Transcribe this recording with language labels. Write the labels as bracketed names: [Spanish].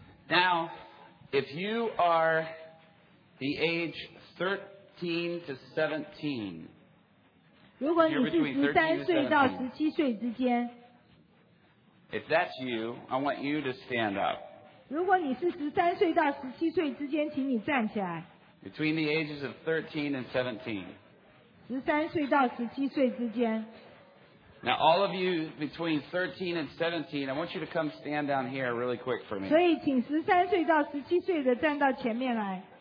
[English] Now, if you are the age 13 to 17, [Chinese] 如果你是13岁到17岁之间， [English] If that's you, I want you to stand up. [Chinese] 如果你是13岁到17岁之间，请你站起来。 [English] Between the ages of 13 and 17. [Chinese] 13岁到17岁之间。 [English] Now all of you between 13 and 17, I want you to come stand down here really quick for me. [Chinese] 所以请13岁到17岁的站到前面来。